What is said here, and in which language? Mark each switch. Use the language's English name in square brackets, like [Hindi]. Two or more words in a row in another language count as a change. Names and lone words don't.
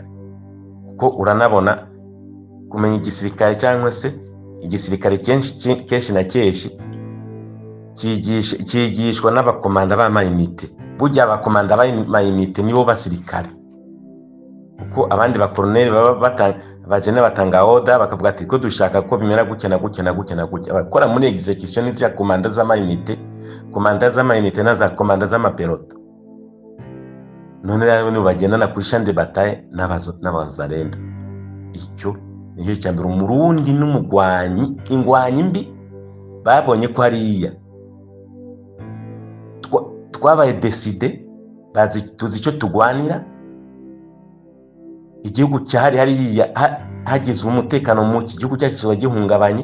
[Rundi] Kuko uranabona kumenya igisirikare cyangwa se igisirikare kenshi na kenshi kigishwa n'abakomanda b'amayinite. Burya abakomanda b'amayinite nibo basirikare, kuko abandi bakoloneli bajene batanga order bakavuga ati ko dushaka ko bimera gutya na gutya na gutya na gutya. Abakora muri execution ya komanda z'amayinite na za komanda z'amapeloto. None rero ni bagendana kuri [French] champ de bataille [Rundi] n'abazarendo. Icyo niyo cyambere umurundi n'umugwanyi, ingwanyi mbi babonye ko hariya twabaye decide, bazi tuzi icyo tugwanira. Igihugu cyari hariya hagize umutekano mu gihugu cyacu kiba gihungabanye.